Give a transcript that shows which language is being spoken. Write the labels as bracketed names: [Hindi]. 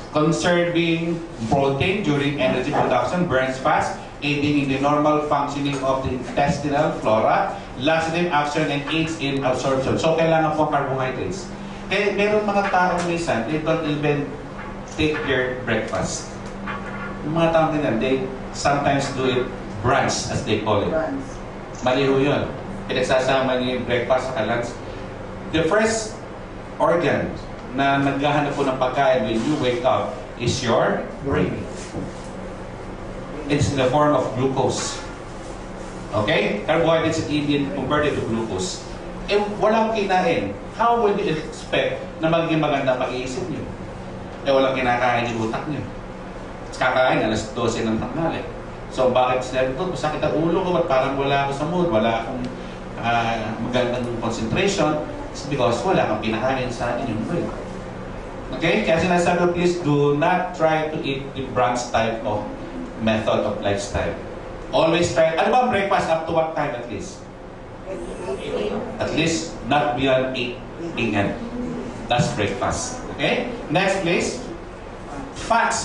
[English] Conserving protein during energy production, burns fats, aiding in the normal functioning of the intestinal flora, laxative action, and aids in absorption. [Filipino] So, kailangan po carbohydrates. Kaya meron mga taong minsan, [English] they don't even take their breakfast. [Filipino] Yung mga taong ganyan, [English] they sometimes do it brunch, as they call it. [Filipino] Mali ho yun. Pinagsasama niyo yung breakfast sa lunch. [English] The first organ [Filipino] na naghahanap po ng pagkain [English] when you wake up is your brain. It's in the form of glucose. Okay? Carbohydrates is even converted to glucose. [Filipino] Walang kinain. [English] How would you expect [Filipino] na magiging maganda pag-iisip niyo? Walang kinakain yung utak niyo. Kakain, alas 12 ng tanghali. So, bakit sinabi ko? Masakit ang ulo ko, parang wala ako sa mood, wala akong magandang concentration. [English] It's because [Filipino] wala kang pinakain sa inyong brain. Okay? Kaya sinasabi ko, [English] please do not try to eat the brunch type of method of lifestyle. Always try. [Filipino] Ano ba breakfast up to what time at least? [English] At least not beyond 8 p.m. That's breakfast. Okay? Next, please. Fats.